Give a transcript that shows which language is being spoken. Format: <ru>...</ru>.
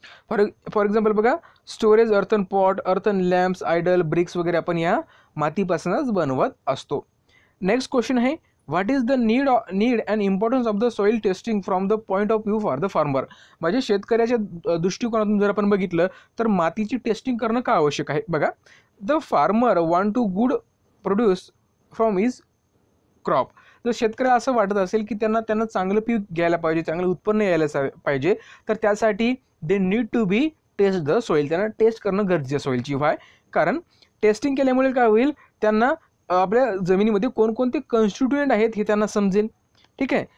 <mr>For example बघा, storage earthen pot, earthen lamps, idle, BRICS वगैरे आपण या मातीपासूनच बनवत असतो.</mr> <en>Next question आहे, what is the need and importance of the soil testing from the point of view for the farmer.</en> <mr>म्हणजे शेतकऱ्याच्या दृष्टिकोनातून जर आपण बघितलं तर मातीची टेस्टिंग करणं का आवश्यक आहे बघा.</mr> <en>The farmer want to good produce from his crop.</en> <mr>जर शेतकऱ्याला असं वाटत असेल की त्यांना चांगलं पीक घ्यायला पाहिजे, चांगलं उत्पन्न यायला पाहिजे, तर त्यासाठी</mr> <en>They need to be test the soil.</en> <mr>त्यांना टेस्ट करणं गरजेचं सॉईलची. व्हाय? कारण टेस्टिंग केल्यामुळे काय होईल, त्यांना आपल्या जमिनीमध्ये कोणकोणते कॉन्स्टिट्युएंट आहेत हे त्यांना समजेल. ठीक आहे.</mr>